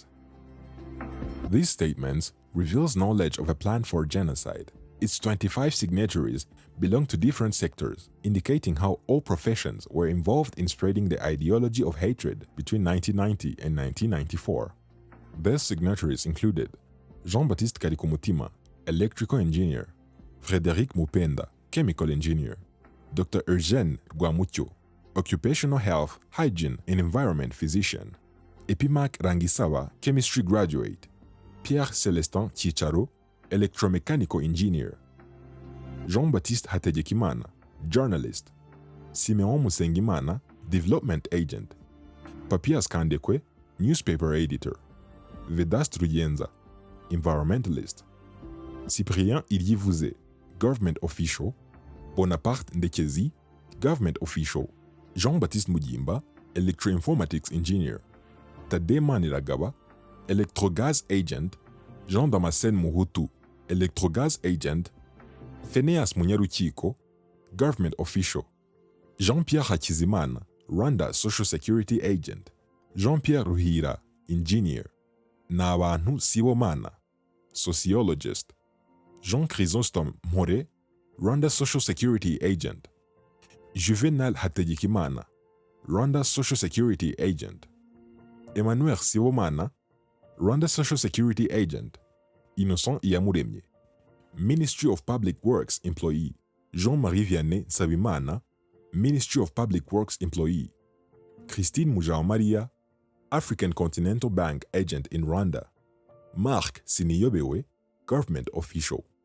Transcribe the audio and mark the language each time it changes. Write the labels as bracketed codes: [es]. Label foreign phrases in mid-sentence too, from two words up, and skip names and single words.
[en] These statements reveals knowledge of a plan for genocide. Its 25 signatories belong to different sectors, indicating how all professions were involved in spreading the ideology of hatred between 1990 and 1994. Their signatories included Jean-Baptiste Karikumutima, electrical engineer; Frédéric Mupenda, chemical engineer; Dr. Eugène Rwamucyo, occupational health, hygiene, and environment physician; Epimac Rangisawa, chemistry graduate; Pierre Célestin Chicharo, electromechanical engineer; Jean-Baptiste Hategekimana, journalist. Simeon Musengimana, development agent. Papias Kandekwe, newspaper editor. Vedaste Ruyenza, environmentalist. Cyprien Ilyivuze, government official. Bonaparte Ndekezi, government official. Jean-Baptiste Mugimba, electroinformatics engineer. Tade Maniragaba, electrogaz agent. Jean Damascene Muhutu, electrogaz agent. Phineas Munyarukiko, government official. Jean-Pierre Hakizimana, Rwanda social security agent. Jean-Pierre Ruhira, engineer. Nabantu Sibomana, sociologist. Jean Chrysostome More, Rwanda social security agent. Juvenal Hategekimana, Rwanda social security agent. Emmanuel Sibomana, Rwanda social security agent. Innocent Iyamuremye, Ministry of Public Works employee. Jean-Marie Vianney Sabimana, Ministry of Public Works employee. Christine Mujawamaria, African Continental Bank agent in Rwanda. Marc Siniyobewe, government official.